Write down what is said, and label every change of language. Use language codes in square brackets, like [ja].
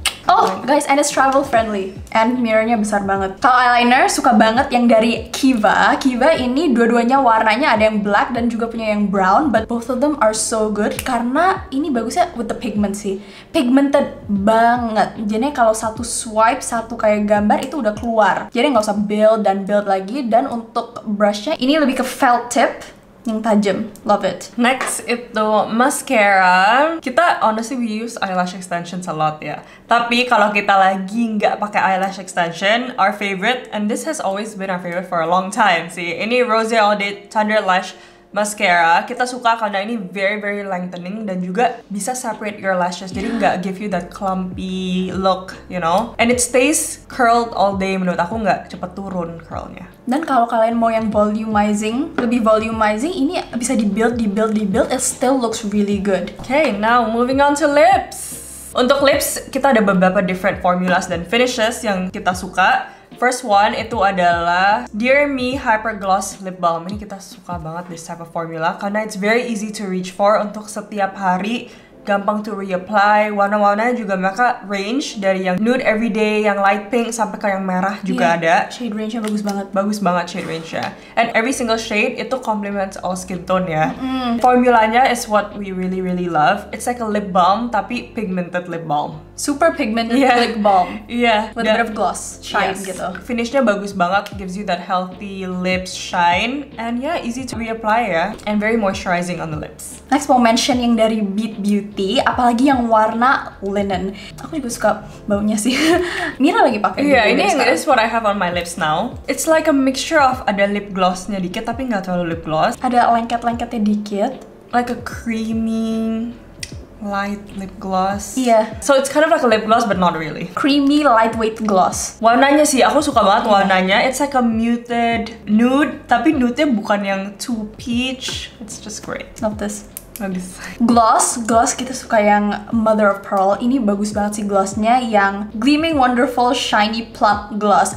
[en] Oh guys, and it's travel friendly and mirrornya besar banget. [id] Kalau eyeliner suka banget yang dari Kiva. Kiva ini dua-duanya warnanya ada yang black dan juga punya yang brown, [en] but both of them are so good [id] karena ini bagusnya [en] with the pigment [id] sih. Pigmented banget. Jadi kalau satu swipe, satu kayak gambar itu udah keluar. Jadi nggak usah build lagi. Dan untuk brushnya ini lebih ke felt tip yang tajam. [en] Love it. Next itu mascara. Kita honestly we use eyelash extensions a lot ya. [id] Tapi kalau kita lagi nggak pakai eyelash extension, [en] our favorite, and this has always been our favorite for a long time sih. [id] Ini Rose All Day Thunder Lash Mascara. Kita suka karena ini [en] very lengthening [id] dan juga bisa [en] separate your lashes. [id] Jadi nggak [en] give you that clumpy look, you know. And it stays curled all day. [id] Menurut aku nggak cepet turun curlnya. Dan kalau kalian mau yang volumizing, lebih volumizing, ini bisa dibuild, [en] it still looks really good. Okay, now moving on to lips. [id] Untuk lips, kita ada beberapa different formulas dan finishes yang kita suka. First one itu adalah Dear Me Hyper Gloss Lip Balm. Ini kita suka banget [en] this type of formula karena it's very easy to reach for [id] untuk setiap hari. Gampang to reapply. Warna-warnanya juga mereka range dari yang nude everyday, yang light pink sampai ke yang merah juga ada. Shade range-nya bagus banget. Bagus banget shade range-nya. [en] And every single shade itu complements all skin tone ya. Formulanya is what we really love. It's like a lip balm tapi pigmented lip balm. Super pigmented lip balm. [id] Iya. [en] With a bit of gloss shine gitu. [id] Finishnya bagus banget, [en] gives you that healthy lips shine. And yeah, easy to reapply ya. And very moisturizing on the lips. [id] Next mau mention yang dari Beat Beauty, apalagi yang warna linen. Aku juga suka baunya sih. Mira lagi pakai. Iya, ini [en] is what I have on my lips now. It's like a mixture of [id] ada lip glossnya dikit tapi nggak terlalu [en] lip gloss. [id] Ada lengket-lengketnya dikit. [en] Like a creamy light lip gloss. [id] Iya. [en] So it's kind of like a lip gloss but not really. Creamy lightweight gloss. [id] Warnanya sih, aku suka banget warnanya. [en] It's like a muted nude, [id] tapi nude-nya bukan yang [en] too peach. It's just great. Love this. [id] Bagus. Gloss kita suka yang Mother of Pearl. Ini bagus banget sih glossnya, yang Gleaming Wonderful Shiny Plump Gloss.